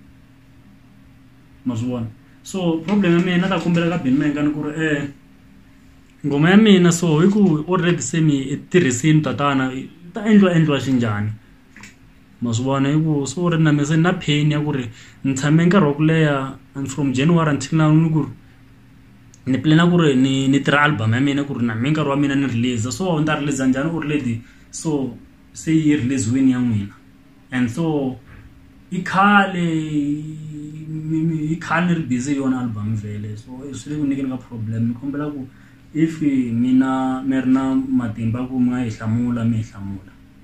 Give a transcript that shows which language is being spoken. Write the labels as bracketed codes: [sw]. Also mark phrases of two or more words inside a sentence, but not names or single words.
[ts] ma swi vona so problem ya mina ta kumbela ka Ben Mayenga ni ku ri ngoma ya mina so hi ku already se mi tirhisini tatana ta endliwa xinjhani ma swi vona hi ku so ri na mese na pain ya ku ri ni tshame nkarhi wa ku leha [en] from January until now [ts] ni ku ri ni plana ku ri ni tirha album ya mina ku ri na mi nkarhi wa mina ni release so ni ta release njhani already so se yi release wini ya n'wina [en] and so [ts] i khale ni ri busy yona album vele so swi le ku nyikeni ka problem ni kombela ku if mina mi ri na matimba ku mi nga hi hlamula mi hi hlamula